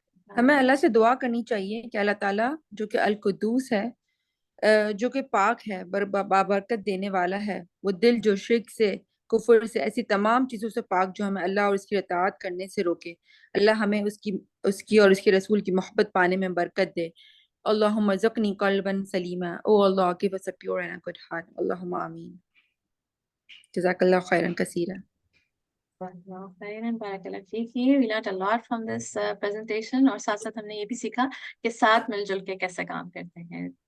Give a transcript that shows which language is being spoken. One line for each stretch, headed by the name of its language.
Urdu: ہمیں اللہ سے دعا کرنی چاہیے کہ اللہ تعالیٰ جو کہ القدوس ہے، جو کہ پاک ہے، بابرکت دینے والا ہے، وہ دل جو شرک سے، کفر سے، ایسی تمام چیزوں سے پاک جو ہمیں اللہ اور اس کی اطاعت کرنے سے روکے. اللہ ہمیں اس کی اور اس کے رسول کی محبت پانے میں برکت دے.
Arabic: اللہم ارزقنی قلبا سلیما.
English: Oh Allah, give us a pure and a good heart.
Arabic: اللہم آمین. جزاک اللہ خیرا کثیرا. بارک اللہ فیک.
English: We learned a lot from this presentation.
Urdu: اور ساتھ ساتھ ہم نے یہ بھی سیکھا کہ ساتھ مل جل کے کیسے کام کرتے ہیں.